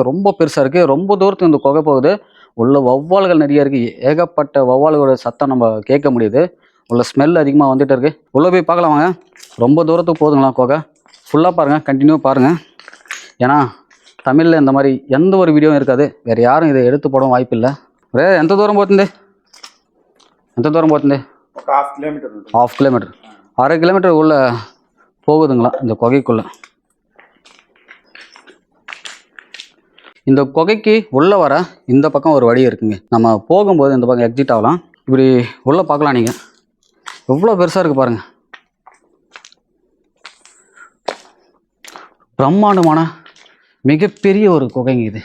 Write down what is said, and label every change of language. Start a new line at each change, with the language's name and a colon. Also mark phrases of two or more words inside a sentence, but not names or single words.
Tamil: ரொம்ப பெருசாக இருக்குது. ரொம்ப தூரத்துக்கு இந்த குகை போகுது. உள்ள வௌவால்கள் நிறைய இருக்குது. ஏகப்பட்ட வௌவால்களோட சத்தம் நம்ம கேட்க முடியுது. உள்ள ஸ்மெல் அதிகமாக வந்துட்டு இருக்குது. உள்ளே போய் பார்க்கலாம் வாங்க. ரொம்ப தூரத்துக்கு போதுங்களா குகை. ஃபுல்லாக பாருங்கள், கண்டினியூ பாருங்கள். ஏன்னா தமிழில் இந்த மாதிரி எந்த ஒரு வீடியோவும் இருக்காது. வேறு யாரும் இதை எடுத்து போடவும் வாய்ப்பு இல்லை.
Telugu: ఎంత దూరం పోతుంది ఎంత దూరం పోతుంది
English: half kilometer
Telugu: అర కిలోమీటర్
Tamil: உள்ள போகுதுங்களா இந்த குகைக்குள்ள. இந்த குகைக்கு உள்ள வர இந்த பக்கம் ஒரு வழி இருக்குங்க. நம்ம போகும்போது இந்த பக்கம் எக்ஸிட் ஆகலாம். இப்படி உள்ள பார்க்கலாம். நீங்கள் எவ்வளோ பெருசாக இருக்குது பாருங்கள். பிரம்மாண்டமான மிகப்பெரிய ஒரு குகைங்க இது.